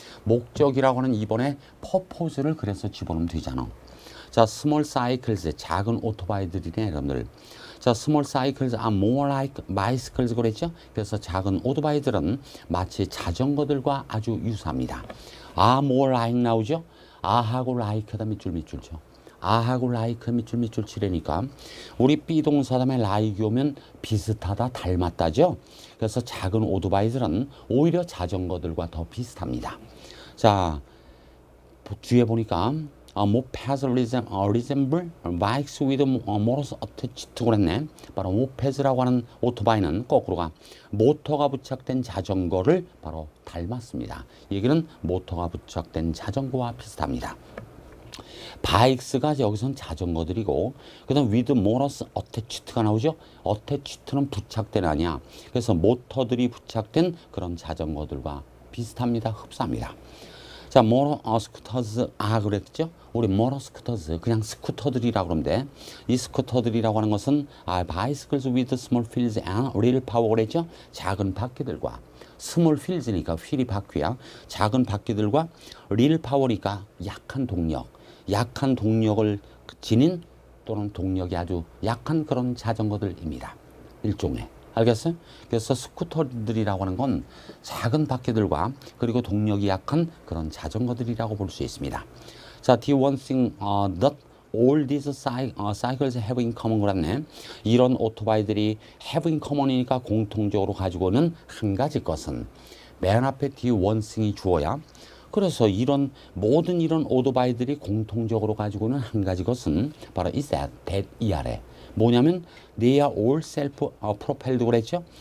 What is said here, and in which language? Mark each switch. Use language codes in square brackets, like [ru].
[ko] 목적이라고 하는 이번에 purpose를 그래서 집어넣으면 되잖아. 자, small cycles, 작은 오토바이들이네, 여러분들. [en] 자, small cycles are more like bicycles [ko] 그랬죠? 그래서 작은 오토바이들은 마치 자전거들과 아주 유사합니다. [en] are more like [ko] 나오죠? a하고 like에다 밑줄 쳐. 아하고 like 밑줄 치려니까 우리 비동사 다음에 like 오면 비슷하다 닮았다죠. 그래서 작은 오토바이들은 오히려 자전거들과 더 비슷합니다. 자, 뒤에 보니까 [en] mopeds resemble bikes with motors attached [ko] 그랬네. 바로 mopeds라고 하는 오토바이는 거꾸로가 모터가 부착된 자전거를 바로 닮았습니다. 얘기는 모터가 부착된 자전거와 비슷합니다. 바이크스가 여기선 자전거들이고 그다음 [en] with motors attached [ko] 가 나오죠. attached는 부착된 아니야. 그래서 모터들이 부착된 그런 자전거들과 비슷합니다. 흡사합니다. 자, motor scooters 그랬죠. 우리 motor scooters 그냥 스쿠터들이라고 그러면 돼. 이 스쿠터들이라고 하는 것은 [en] bicycles with small wheels and little power [ko] 그랬죠. 작은 바퀴들과 스몰 휠즈니까 휠이 바퀴야. 작은 바퀴들과 [en] little power [ko] 니까 약한 동력을 지닌 또는 동력이 아주 약한 그런 자전거들입니다. 일종의. 알겠어요? 그래서 스쿠터들이라고 하는 건 작은 바퀴들과 그리고 동력이 약한 그런 자전거들이라고 볼 수 있습니다. [en] 자, the one thing that all these cycles have in common [ko] 그랬네. 이런 오토바이들이 have in common이니까 공통적으로 가지고는 한 가지 것은 맨 앞에 뒤에 원승이 주어야. 그래서 이런 모든 이런 오토바이들이 공통적으로 가지고는 한 가지 것은 바로 is that 이 아래 뭐냐면 [en] they are all self propelled [ko] 그랬죠.